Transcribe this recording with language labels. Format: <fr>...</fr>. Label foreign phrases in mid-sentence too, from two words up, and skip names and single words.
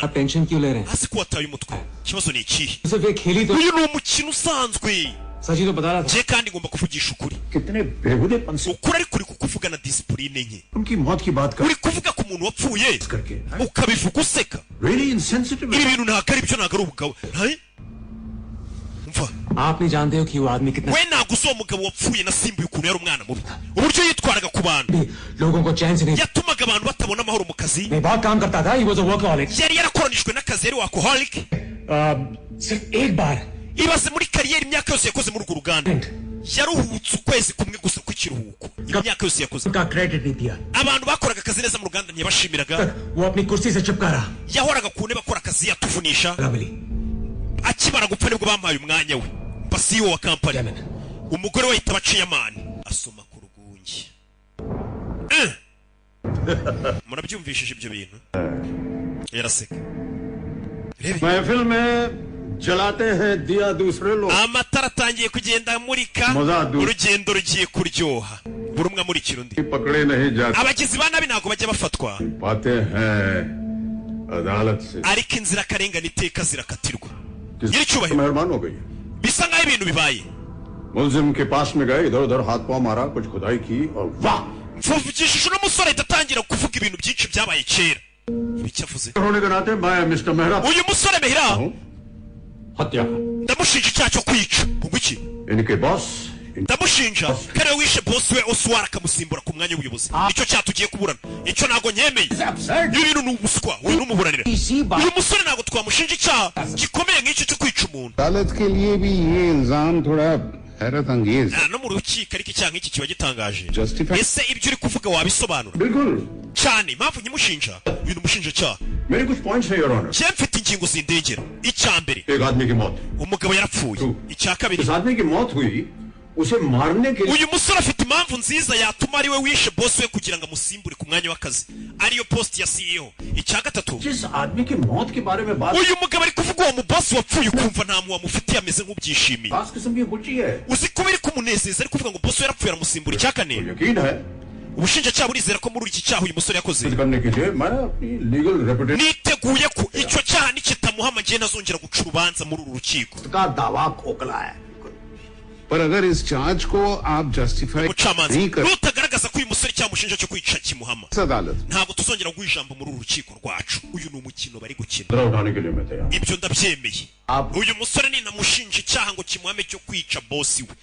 <hi>आप टेंशन क्यों ले रहे हैं</hi> <rw>hasi ko wataye umutwe ikibazo ni ikihe</rw> <hi>सिर्फ एक खेली तो</hi> <rw>uyu ni umukino usanzwe</rw> <hi>सच ही तो बता रहा था</hi> <rw>je kandi ngomba kuvugisha ukuri</rw> <hi>कितने बेहुदेपन से</hi> <rw>ukuri ariko uri kukuvuga na disipurine nke</rw> <hi>उनकी मौत की बात</hi> <rw>uri kuvuga ku muntu wapfuye</rw> <hi>करके</hi> <rw>ukabivuga useka</rw> <en>really insensitive</en> <rw>ibi bintu ntabwo ari byo ntabwo ari ubugabo umva</rw> <hi>आप नहीं जानते हो कि वो आदमी कितना</hi> <rw>we ntabwo uzi uwo mugabo wapfuye nasimbuye ukuntu yari umwana mubi uburyo yitwaraga ku bantu</rw> <hi>लोगों को चैन से नहीं</hi> <rw>yatumaga abantu batabona amahoro mu kazi</rw> <hi>मैं बहुत काम करता था ही वो वर्कहॉलिक</hi> <rw>yari yarakoranijwe n'akazi yari wakoholic</rw> <hi>सिर्फ एक बार</hi> <rw>ibaze muri kariyeri imyaka yose yakoze muri urwo ruganda yaruhutse ukwezi kumwe gusa kw'ikiruhuko imyaka yose yakoze</rw> <hi>का क्रेडिट नहीं दिया</hi> <rw>abantu bakoraga akazi neza mu ruganda ntiyabashimiraga</rw> <hi>वो अपनी कुर्सी से चिपका रहा</hi> <rw>yahoraga ku ntebe akora akazi yatuvunisha</rw> <hi>मिली</hi> <rw>akimara gupfa nibwo bampaye umwanya we basiyo wa kampani umugore we yitaba ciyamani asoma ku rugungi murabyumvishije ibyo bintu yaraseka</rw> <hi>महफिल में जलाते हैं दिया दूसरे लोग</hi> <rw>amatara atangiye kugenda amurika Muzadu. urugendo rugiye kuryoha buri umwe amurikira undi</rw> <hi>पकड़े नहीं जाते</hi> <rw>abagizi ba nabi ntabwo bajya bafatwa</rw> <hi>पाते हैं अदालत से</hi> <rw>ariko inzirakarengane iteka zirakatirwa</rw> <hi>किस</hi> <rw>nyiricyubahiro</rw> <hi>मेहरबान हो गई</hi> <rw>bisa nk'aho ibintu bibaye</rw> <hi>मुलजिम के पास में गए इधर उधर हाथ पांव मारा कुछ खुदाई की और वाह</hi> <rw>mvugishije uno musore ahita atangira kuvuga ibintu byinshi byabaye kera ibiki avuze</rw> <hi>होने के नाते मैं मिस्टर मेहरा</hi> <rw>uyu musore mehira</rw> <hi>हूँ हत्या</hi> <rw>ndamushinja icyaha cyo kwica ubwo iki</rw> <hi>इनके बॉस</hi> <rw>ndamushinja ko ariwe wishe bosi we Oswari akamusimbura ku mwanya w'ubuyobozi nicyo cyaha tugiye kuburana icyo ntabwo nyemeye ibi bintu ni ubuswa wowe n'umuburanira uyu musore ntabwo twamushinja icyaha gikomeye nk'icyo cyo kwica umuntu</rw> <hi>अदालत के लिए भी ये इल्जाम थोड़ा हैरत अंगेज</hi> <rw>no mu rukiko ariko icyaha nk'iki kiba gitangaje</rw> <hi>Justify-</hi> <rw>ese ibyo uri kuvuga wabisobanura</rw> <hi>बिल्कुल</hi> <rw>cyane impamvu nyimushinja ibintu umushinja cyaha</rw> <hi>मेरे कुछ पॉइंट्स हैं</hi> <en>your honor</en> <rw>njye mfite ingingo zindengera icya mbere</rw> <hi>एक आदमी की मौत</hi> <rw>umugabo yarapfuye icya kabiri</rw> <hi>इस आदमी की मौत हुई उसे मारने के लिए</hi> <rw>uyu musore afite impamvu nziza yatuma ari we wishe bosi we kugira ngo amusimbure ku mwanya w'akazi ariyo posti ya CEO icya gatatu</rw> <hi>जिस आदमी की मौत के बारे में बात</hi> <rw>uyu mugabo ari kuvuga uwo mubosi wapfuye ukumva nta muntu wamufitiye ameze nk'ubyishimiye</rw> <hi>खास किस्म की गुच्ची है</hi> <rw>uzi ko biri kumunezeza ari kuvuga ngo bosi we yarapfuye aramusimbura icya kane</rw> <hi>यकीन है</hi> <rw>ubushinjacyaha burizera ko muri iki cyaha uyu musore yakoze</rw> <hi>करने के लिए मैं अपनी</hi> <en>legal reputation</en> <rw>niteguye ko icyo cyaha nikitamuhama njye ntazongera guca urubanza muri uru rukiko</rw> <hi>का दावा खोखला है पर अगर इस चार्ज को आप जस्टिफाई</hi> <rw>umucamanza</rw> <hi>नहीं कर</hi> <rw>nutagaragaza ko uyu musore cyamushinja cyo kwica kimuhama</rw> <hi>इस अदालत</hi> <rw>ntabwo tuzongera guha ijambo muri uru rukiko rwacu uyu ni umukino bari gukina</rw> <hi>जरा उठाने के लिए मैं तैयार</hi> <rw>ibyo ndabyemeye uyu musore ninamushinja icyaha ngo kimuhame cyo kwica bosi we</rw>